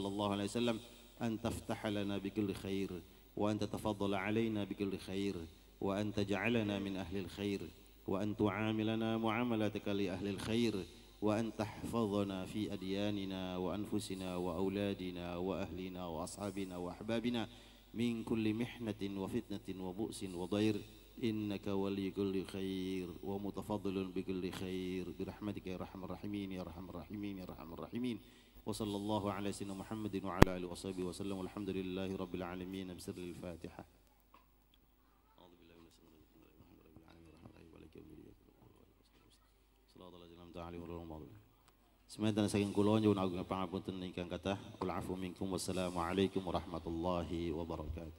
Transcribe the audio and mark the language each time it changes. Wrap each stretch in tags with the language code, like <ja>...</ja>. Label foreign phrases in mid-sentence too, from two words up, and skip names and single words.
<ar>الله عليه وسلم أن تفتح لنا بكل خير، وأن تتفضل علينا بكل خير، وأن تجعلنا من أهل الخير، وأن تعاملنا معاملتك لأهل الخير، وأن تحفظنا في أدياننا وأنفسنا وأولادنا وأهلنا وأصحابنا وأحبابنا من كل محنة وفتنة وبؤس وضير، إنك ولي كل خير ومتفضل بكل خير برحمتك يا أرحم الراحمين يا أرحم الراحمين يا أرحم الراحمين. وصلى الله على سيدنا محمد وعلى آله وصحبه وسلم، والحمد لله رب العالمين. بسر الفاتحة.</ar> <jv>Semanten saking kula nyuwun agung pangapunten ingkang kathah.</jv> <ar>والعفو منكم. والسلام عليكم ورحمة الله وبركاته.</ar>